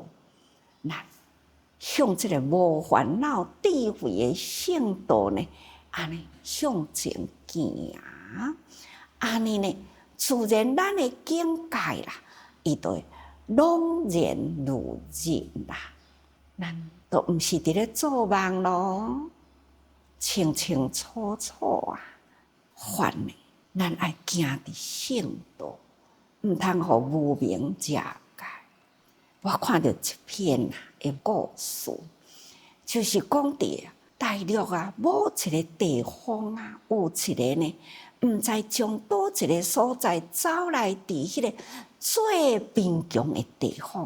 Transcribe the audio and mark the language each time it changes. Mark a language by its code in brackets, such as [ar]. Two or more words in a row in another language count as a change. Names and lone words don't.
[nan] 那向这个无烦恼智慧的圣道呢，安尼向前行，安尼呢，自然咱的境界啦，伊就会朗然如日啦。咱都毋是伫咧做梦咯，清清楚楚啊！法呢，咱爱行伫圣道，毋通互无明遮界。我看到一篇的故事，就是讲伫大陆啊，某一个地方啊，有一个呢，毋知从倒一个所在走来伫迄个最贫穷的地方。